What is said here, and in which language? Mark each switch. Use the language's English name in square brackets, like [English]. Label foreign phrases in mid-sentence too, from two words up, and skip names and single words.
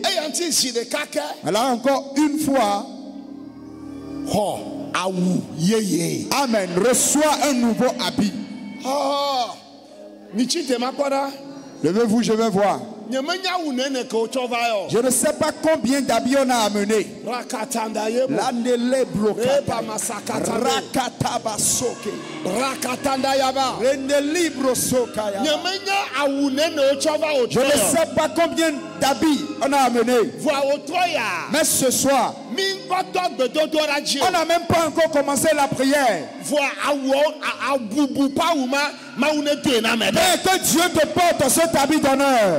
[French] Alors encore une fois, Amen. Reçois un nouveau habit. Levez-vous, je vais voir. Je ne sais pas combien d'habits on a amené. L'andele bloqué. Rakatabasoke. Rakatandayaba. Rendeli brosokaya. Je ne sais pas combien d'habits on a amené. Mais ce soir, on n'a même pas encore commencé la prière. Mais que Dieu te porte cet habit d'honneur.